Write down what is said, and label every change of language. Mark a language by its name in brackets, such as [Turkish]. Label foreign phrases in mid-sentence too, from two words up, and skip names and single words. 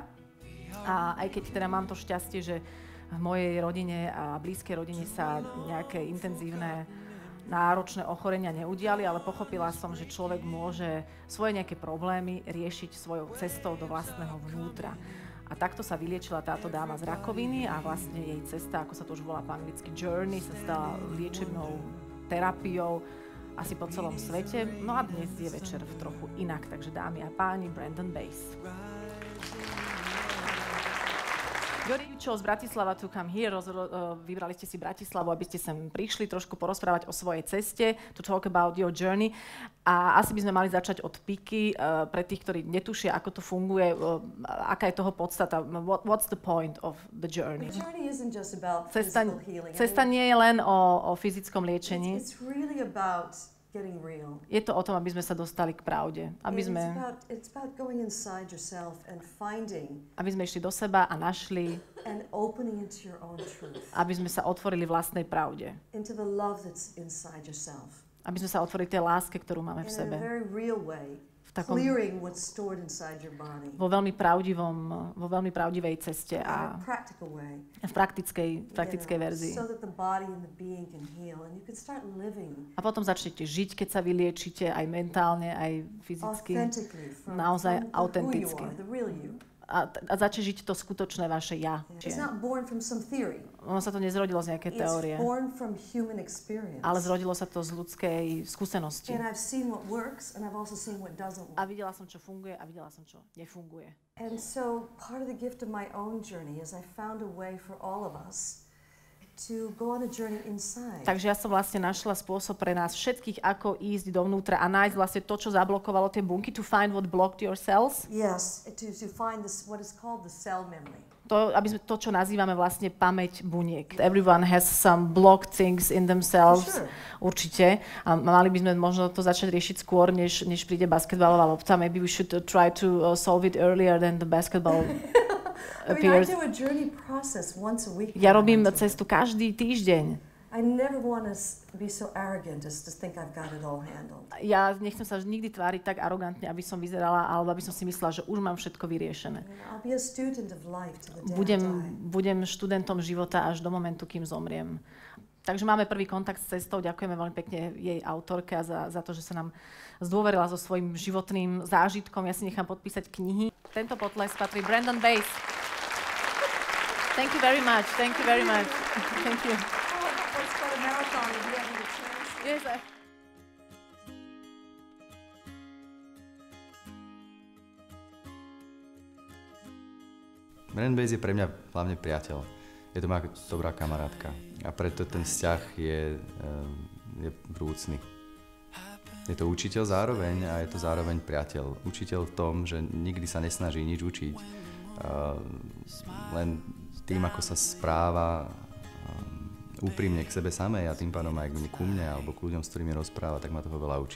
[Slovak] A aj keď teda mám to šťastie, že v mojej rodine a blízkej rodine sa nejaké intenzívne náročné ochorenia neudiali, ale pochopila som, že človek môže svoje nejaké problémy riešiť svojou cestou do vlastného vnútra. A takto sa vyliečila táto dáma z rakoviny a vlastne jej cesta, ako sa to už volá po anglicky Journey, sa stala liečebnou terapiou asi po celom svete. No a dnes je večer trochu inak, takže dámy a páni, Brandon Bays. [English] You chose Bratislava to come here. [Slovak] Vybrali ste si Bratislavu, aby ste sem prišli trošku porozprávať o svojej ceste, [English] to talk about your journey. [Slovak] A asi by sme mali začať od píky pre tých, ktorí netušia, ako to funguje, aká je toho podstata. [English] What's the point of the journey? The journey isn't just about physical healing. [Slovak] Cesta nie je len o fyzickom liečení. [English] It's really about getting real. [Slovak] Je to o tom, aby sme sa dostali k pravde. [English] It's about going inside yourself and finding. [Slovak] Aby sme išli do seba a našli. [English] And opening into your own truth. [Slovak] Aby sme sa otvorili vlastnej pravde. [English] Into the love that's inside yourself. [Slovak] Aby sme sa otvorili tej láske, ktorú máme v sebe. [English] In a very real way. Clearing what's stored inside your body. [Slovak] Vo veľmi pravdivej ceste a v praktickej verzii. [English] So that the body and the being can heal and you can start living. [Slovak] A potom začnete žiť, keď sa vyliečite aj mentálne, aj fyzicky. Naozaj autenticky. A začne žiť to skutočné vaše ja. Ono sa to nezrodilo z nejakej teórie. Ale zrodilo sa to z ľudskej skúsenosti. A videla som, čo funguje a videla som, čo nefunguje. [English] And so part of the gift of my own journey is I found a way for all of us to go on a journey inside. [Slovak] Takže ja som vlastne našla spôsob pre nás všetkých, ako ísť dovnútra a nájsť vlastne to, čo zablokovalo tie bunky, [English] to find what blocked your cells. Yes, to find this, what is called the cell memory. [Slovak] To, aby sme to, čo nazývame vlastne pamäť buniek. [English] Everyone has some blocked things in themselves. Sure. [Slovak] Určite. A mali by sme možno to začať riešiť skôr, než príde basketbalová lopta. [English] Maybe we should try to solve it earlier than the basketball appears. I do a journey process once a week. [Slovak] Ja robím cestu každý týždeň. [English] I never want to be so arrogant as to think I've got it all handled. [Slovak] Ja nechcem sa nikdy tváriť tak arogantne, aby som vyzerala, alebo aby som si myslela, že už mám všetko vyriešené. [English] I'll be a student of life to the day I die. [Slovak] Budem študentom života až do momentu, kým zomriem. Takže máme prvý kontakt s cestou. Ďakujeme veľmi pekne jej autorke a za to, že sa nám zdôverila so svojím životným zážitkom. Ja si nechám podpísať knihy. Tento potlesk patrí [English] Brandon Bass. Thank you very much. Thank you very much. Thank you. Yes, [Slovak] Brandon Bass je pre mňa hlavne priateľ. Je to moja dobrá kamarátka. A preto ten vzťah je vrúcný. Je to učiteľ zároveň a je to zároveň priateľ. Učiteľ v tom, že nikdy sa nesnaží nič učiť. Len tým, ako sa správa úprimne k sebe samej a tým pádom aj ku mne alebo k ľuďom, s ktorými rozpráva, tak ma toho veľa učí.